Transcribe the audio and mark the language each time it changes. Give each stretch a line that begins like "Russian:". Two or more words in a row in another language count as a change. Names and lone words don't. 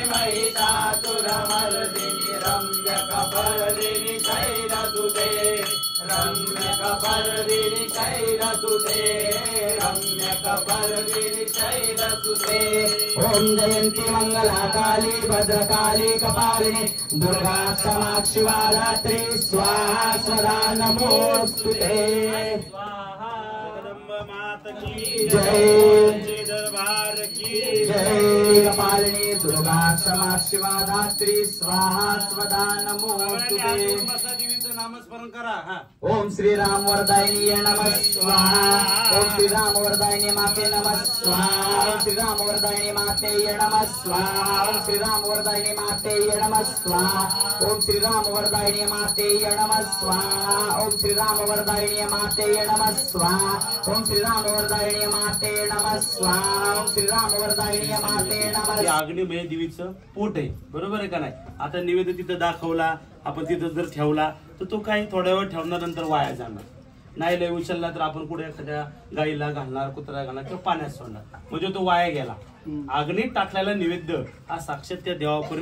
Sanskrit: महिषासुरमर्दिनी रम्यकपर्दिनी शैलसुते रम्यकपर्दिनी शैलसुते रम्यकपर्दिनी शैलसुते ओम जयंती मंगलाकाली भद्रकाली कपालिनी दुर्गा क्षमा शिवा धात्री स्वाहा सदा नमोस्तुते
Hindi: जगदम्ब मात की जय दरबार की
Sanskrit: जय कपालिनी दुर्गा क्षमा शिवा धात्री स्वाहा स्वदा नमोस्तुते
Marathi: देवीचं नामस्मरण करा हा
Sanskrit: ओम श्री राम वरदायिनी नमः स्वाहा ओम श्री राम वरदायिनी माते नमः स्वाहा ओम श्री राम वरदायिनी माते नमः स्वाहा ओम श्री राम वरदायिनी माते नमः स्वाहा ओम श्री राम वरदायिनी माते नमः स्वाहा ओम श्री राम वरदायिनी माते नमः स्वाहा ओम श्री राम वरदायिनी माते नमः स्वाहा ओम श्री राम वरदायिनी माते नमः
Marathi: अग्निमय देवीचं पोट आहे बरोबर आहे का नाही आता निवेद तिथं दाखवला आपण तिथं जर ठेवला तर तो काही थोड्या वेळ ठेवल्यानंतर वाया जाणार नाही लय उचलला तर आपण कुठे एखाद्या गाईला घालणार कुत्र्याला घालणार किंवा पाण्यात सोडणार म्हणजे तो वाया गेला अग्नीत टाकलेला निवेद्य हा साक्षात त्या देवापर्यंत